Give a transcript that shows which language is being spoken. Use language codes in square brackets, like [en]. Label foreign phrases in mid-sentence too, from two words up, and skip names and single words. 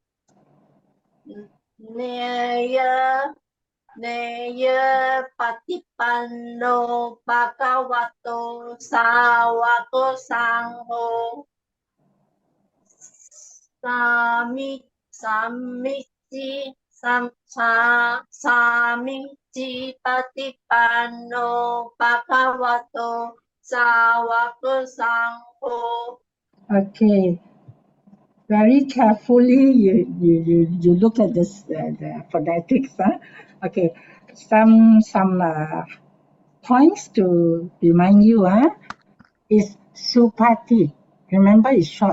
[pi] Neya patipanno bhagavato savaka sangho. Samici patipanno bhagavato savaka sangho. [en] Okay. Very carefully you look at this the phonetics. Okay. Some points to remind you. Is Supati. Remember, it's short.